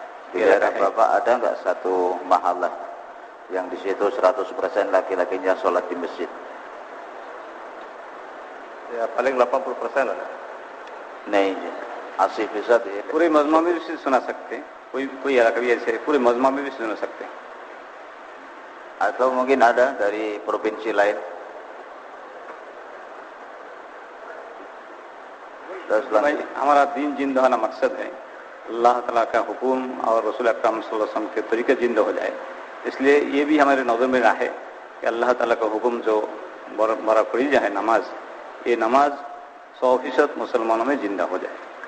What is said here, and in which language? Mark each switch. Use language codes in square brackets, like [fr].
[id] Di daerah Bapak ada nggak satu mahalah yang di situ 100% laki-lakinya sholat di masjid? Ya paling 80% ada. नहीं आसिफ इज़ा दे [hi] पूरे मजमा में भी सुना सकते हैं, कोई इलाका भी ऐसे पूरे मजमा में भी सुना सकते हैं, [id] atau mungkin ada dari provinsi lain. [hi] भाई हमारा दीन जिंदा होना मकसद है, अल्लाह ताला का हुक्म और रसूल अकरम सल्लल्लाहु अलैहि वसल्लम के तरीके जिंदा हो जाए। इसलिए ये भी हमारे नज़र में है कि अल्लाह ताला का हुक्म जो बड़ा फरीजा है नमाज, ये नमाज 100% मुसलमानों में जिंदा हो जाए।